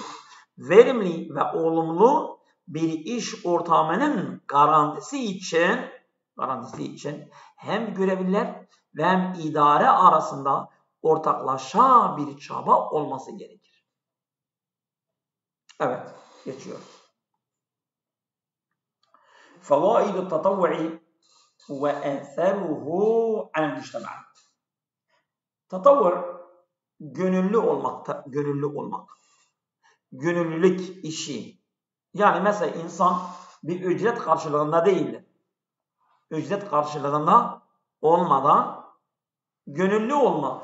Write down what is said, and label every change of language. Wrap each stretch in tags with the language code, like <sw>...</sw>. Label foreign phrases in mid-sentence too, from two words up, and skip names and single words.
<tr>Verimli ve olumlu bir iş ortamının garantisi için hem görevliler ve hem idare arasında ortaklaşa bir çaba olması gerekir. Evet, geçiyoruz.</tr> <ar>فوائد التطوع وآثاره على المجتمع.</ar> <tr>Tatavvur gönüllü olmak. Gönüllülük işi. Yani mesela insan bir ücret karşılığında değildir. Ücret karşılığında olmadan gönüllü olmak.</tr>